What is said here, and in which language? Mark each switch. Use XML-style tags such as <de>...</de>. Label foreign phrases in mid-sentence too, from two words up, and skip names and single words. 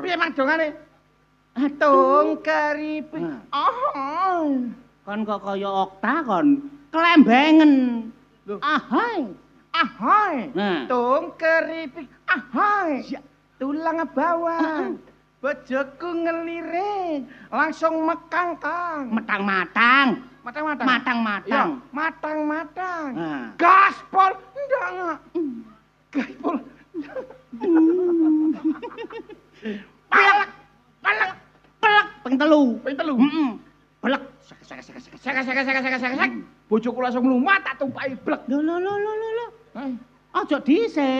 <jv>Piye mang dongane? Tung keripik. Nah. Oh. Kon kok kaya okta kon. Kelembengen. Loh. Ahai. Ahoy. Nah. Tung keripik. Ahoy. Tulang bawang. Bojoku ngelirik, langsung mekangkang. Matang-matang. Matang-matang. Matang-matang. Ya, matang-matang. Nah. Gaspol ndak. Gaspol. Pelek. Pelek. Pelek ping telu. Ping telu. Heeh. Pelek. Sek. Bojoku langsung mlumat tak tumpaki blek. Lho. Aja dhisik.</jv>